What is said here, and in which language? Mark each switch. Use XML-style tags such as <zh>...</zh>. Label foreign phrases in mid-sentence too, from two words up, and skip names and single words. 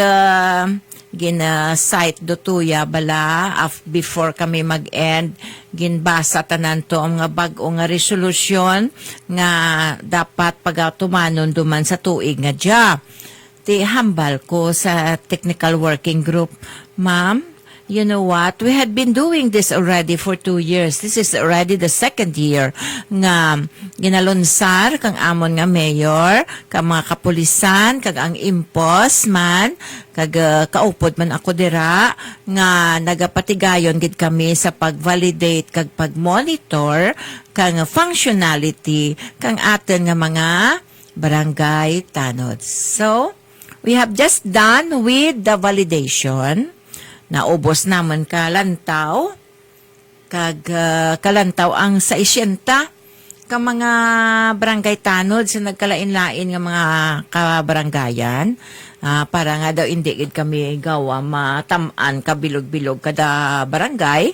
<hil>Kag gina-cite do tuya bala before kami mag-end, ginbasa tanan to ang nga bag-o nga resolusyon nga dapat pagatumanon duman sa tuig nga dya. Ti hambal ko sa</hil> <en>technical working group,</en> <hil>ma'am,</hil> <en>you know what? We had been doing this already for 2 years. This is already the 2nd year</en> <hil>nga ginalonsar kang amon nga mayor, kang mga kapulisan, kag ang impos man, kag kaupod man ako dira, nga nagapatigayon gid kami sa pag-validate kag pag-monitor kang functionality kang aton nga mga barangay tanods.</hil> <en>So, we have just done with the validation.</en> <hil>Naubos naman kalantaw. Kalantaw ang 60 ka mga barangay tanod sa nagkalain-lain nga mga kabarangayan. Para nga daw hindi gid kami gawa matamaan kabilog-bilog kada barangay.</hil>